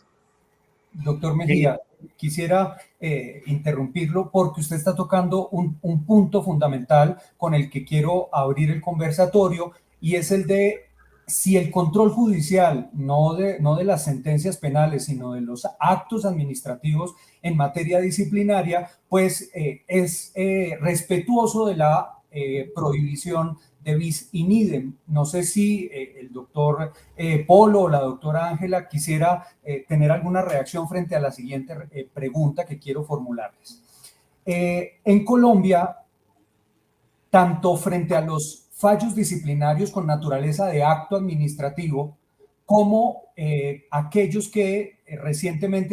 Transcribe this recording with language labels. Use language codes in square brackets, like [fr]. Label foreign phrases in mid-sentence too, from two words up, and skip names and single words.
[es] Doctor Mejía, quisiera interrumpirlo porque usted está tocando un punto fundamental con el que quiero abrir el conversatorio, y es el de si el control judicial, no de las sentencias penales, sino de los actos administrativos en materia disciplinaria, pues es respetuoso de la prohibición de [la] bis in idem. [es] No sé si el doctor Polo o la doctora Ángela quisiera tener alguna reacción frente a la siguiente pregunta que quiero formularles. En Colombia, tanto frente a los fallos disciplinarios con naturaleza de acto administrativo, como aquellos que recientemente